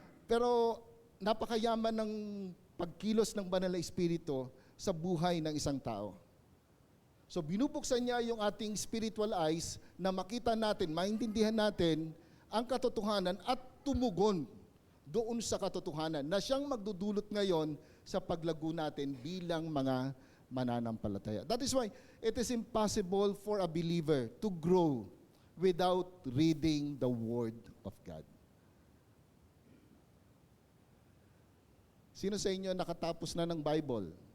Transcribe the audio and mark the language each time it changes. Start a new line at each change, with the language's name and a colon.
Filipino: Pero napakayaman ng pagkilos ng Banal na Espiritu sa buhay ng isang tao. So binubuksan niya yung ating spiritual eyes na makita natin, maintindihan natin ang katotohanan at tumugon doon sa katotohanan na siyang magdudulot ngayon sa paglago natin bilang mga mananampalataya.
English: That is why it is impossible for a believer to grow without reading the Word of God.
Filipino: Sino sa inyo nakatapos na ng Bible?